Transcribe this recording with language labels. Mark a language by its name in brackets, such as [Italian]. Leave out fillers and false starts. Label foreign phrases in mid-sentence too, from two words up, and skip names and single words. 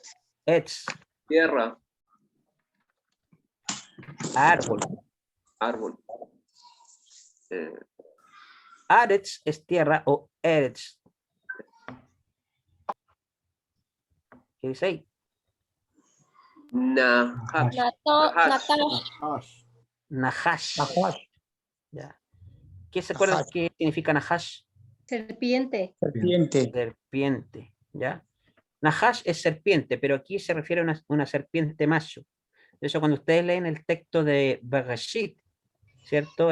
[Spanish] Etz, Tierra. árbol. Árbol. Aretz es tierra o eretz. ¿Qué dice ahí? Nahat. natash, Nahash. Nahash. Ya. ¿Qué se acuerdan Nahash. qué significa Nahash? serpiente, Serpiente. Serpiente. ¿Ya? Nahash es serpiente, pero aquí se refiere a una serpiente macho. De hecho, cuando ustedes leen el texto de Bereshit, ¿cierto?